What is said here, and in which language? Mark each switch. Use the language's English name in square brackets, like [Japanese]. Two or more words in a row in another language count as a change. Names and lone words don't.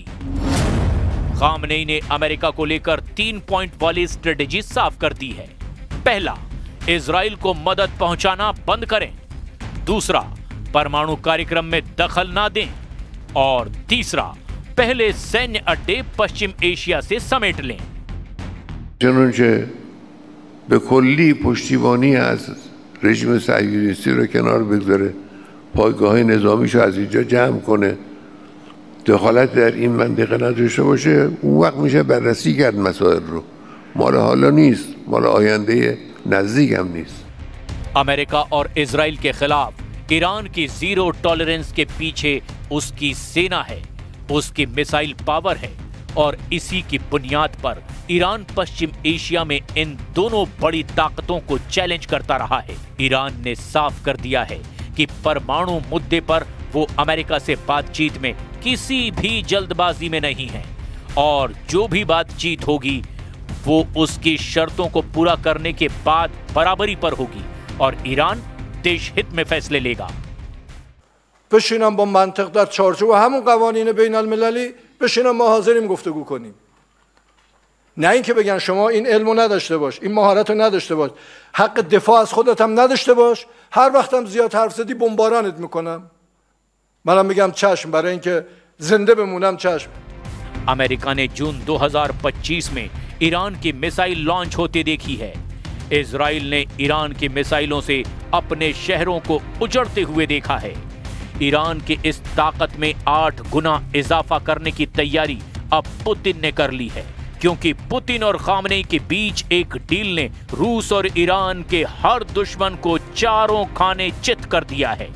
[Hindi] खामनेई ने अमेरिका को लेकर 3 पॉइंट वाली स्ट्रेटेजी साफ कर दी है। पहला, इजराइल को मदद पहुंचाना बंद करें। दूसरा, परमाणु कार्यक्रम में दखल ना दें। और तीसरा, पहले सैन्य अड्डे पश्चिम एशिया से समेट लें। [Persian] چنانچه به کلی پشتیبانی از رژیم صهیونیستی رو کنار بگذاره، پایگاه نظامیشو از اینجا جمع کنه، دخالت در این منطقه نداشته باشه، اون وقت میشه بررسی کرد مسائل رو. مال حالا نیست، مال آینده نزدیک هم نیست. [Hindi] अमेरिका और इजराइल के खिलाफ ईरान की 0 टॉलरेंस के पीछे उसकी सेना है, उसकी [English] missile power [Hindi] है और इसी की बुनियाद पर ईरान पश्चिम एशिया में इन दोनों बड़ी ताकतों को चैलेंज करता रहा है। ईरान ने साफ कर दिया है कि परमाणु मुद्दे पर वो अमेरिका से बातचीत में किसी भी जल्दबाजी में नहीं है और जो भी बातचीत होगी वो उसकी शर्तों को पूरा करने के बाद बराबरी पर होगी और ईरान देश हित में फैसले लेगा। [Persian] بشینم با منطق در چارچوب همون قوانین بین المللی بشینم ما حاضریم گفتگو کنیم. نه اینکه بگن شما این علمو نداشته باش، این مهارتو نداشته باش، حق دفاع از خودت هم نداشته باش، هر وقتم زیاد حرف زدی بمبارانت میکنم. منم میگم چشم، برای اینکه زنده بمونم چشم. [Hindi] अमेरिका ने जून 2025 में ईरान की [English] missile launch [Hindi] होते देखी है। इजराइल ने ईरान की मिसाइलों से अपने शहरों को उजड़ते हुए देखा है। ईरान की इस ताकत में 8 गुना इजाफा करने की तैयारी अब पुतिन ने कर ली है, क्योंकि पुतिन और खामनेई के बीच एक डील ने रूस और ईरान के हर दुश्मन को चारों खाने चित कर दिया है।